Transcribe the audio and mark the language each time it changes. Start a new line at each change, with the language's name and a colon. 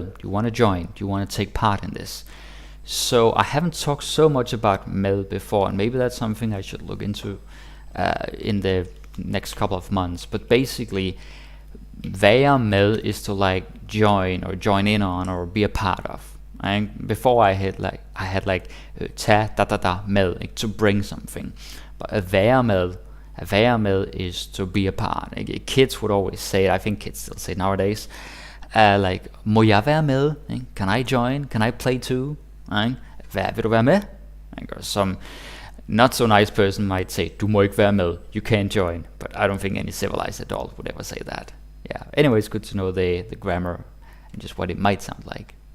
English: Do you want to join? Do you want to take part in this? So I haven't talked so much about med before, and maybe that's something I should look into in the next couple of months. But basically, være med is to like join or join in on or be a part of. And before I had like tage med, like, to bring something. But at være med is to be a part. Like, kids would always say it. I think kids still say it nowadays. Like,
Danish: må jeg være med?
English: Can I join? Can I play too?
Danish: Vil du være med?
English: Or some not so nice person might say,
Danish: du må ikke være med.
English: You can't join. But I don't think any civilized adult would ever say that. Yeah. Anyway, it's good to know the grammar and just what it might sound like.